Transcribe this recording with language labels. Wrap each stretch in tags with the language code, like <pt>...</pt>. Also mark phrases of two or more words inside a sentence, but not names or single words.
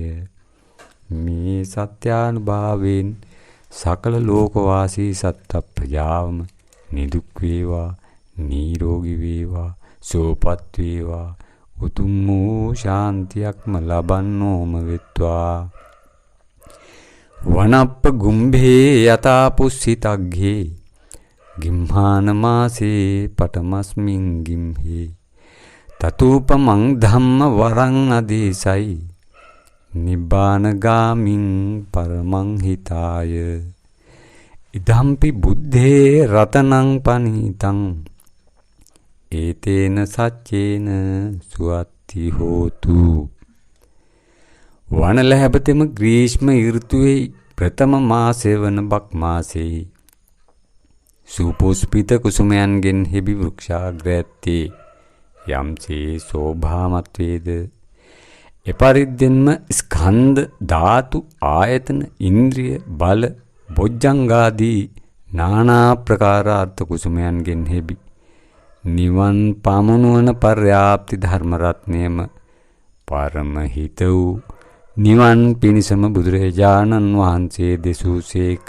<si>මේ සත්‍යානුභාවයෙන් සකල ලෝකවාසී සත්ත්ව ප්‍රජාවම නිදුක් වේවා නිරෝගී වේවා සුවපත් වේවා උතුම් වූ ශාන්තියක්ම ලබන්නෝම වෙත්වා.</si> <pi>වනප්ප ගුම්භේ යතා පුස්සිතග්ගේ ගිම්හාන මාසේ පටමස්මින් ගිම්හේ තතූපමං ධම්ම වරං අදේසයි නිබ්බානගාමින් පරමං හිතාය. ඉදම්පි බුද්ධේ රතනං පනීතං ඒතේන සච්චේන සුවත්ති හෝතු.</pi> <si>වනලැහැබතෙම ග්‍රීෂ්ම ඍතුවේ ප්‍රථම මාසය වන බක් මාසයේ සුපුෂ්පිත කුසුමයන්ගෙන් හෙබි වෘක්ෂාග්‍ර ඇත්තේ යම්සේ සෝභාමත් වේද එපරිද්දෙන්ම ස්කන්ධ ධාතු ආයතන ඉන්ද්‍රිය බල බොජ්ජංගාදී නානා ප්‍රකාරාර්ථ කුසුමයන්ගෙන් හෙබි නිවන් පමනුවන පර්යාප්ති ධර්ම රත්නයම පරම හිත වූ නිවන් පිණිසම බුදුරජාණන් වහන්සේ දෙසූසේක.</si>